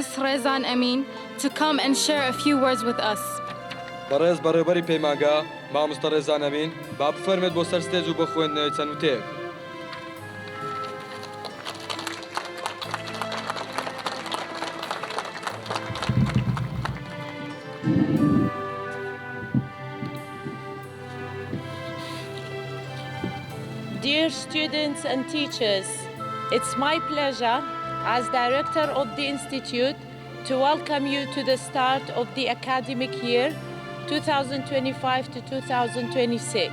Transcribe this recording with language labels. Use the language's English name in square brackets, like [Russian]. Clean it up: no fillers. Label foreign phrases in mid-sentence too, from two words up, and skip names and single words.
[English] Rezan Amin, to come and share a few words with us. [Central Kurdish] بەڕێز بەڕێوەبەری پەیمانگە مامۆستا ڕێزان ئەمین با بفەرمێت بۆ سەر ستێج و بۆ خوێندنەوەی چەند وتەیەک. [English] Dear students and teachers, it's my pleasure as director of the Institute to welcome you to the start of the academic year 2025 to 2026.